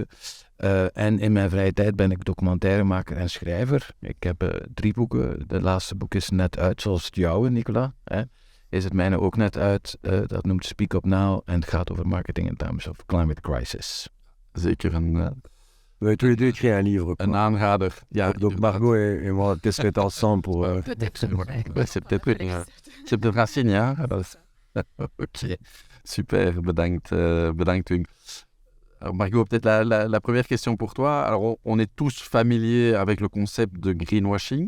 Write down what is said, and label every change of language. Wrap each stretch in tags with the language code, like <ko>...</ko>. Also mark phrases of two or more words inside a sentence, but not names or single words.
<nl>En in mijn vrije tijd ben ik documentairemaker en schrijver. Ik heb 3 boeken. De laatste boek is net uit, zoals het jouwe, Nicolas. Is het mijne ook net uit. Dat noemt Speak Up Now en het gaat over</nl> <en>marketing in times of climate crisis.</en> <nl>Zeker een... We hebben</nl> <fr>tous les deux écrit un livre.</fr> <nl>Een aanrader. Ja,</nl> <fr>donc Margot et moi, qu'est-ce que ensemble pour... C'est peut-être un signe, hein? Ok, super,</fr> <nl>bedankt Wim.</nl> <fr>Alors Margot, peut-être la première question pour toi. Alors, on est tous familiers avec le concept de greenwashing.</fr>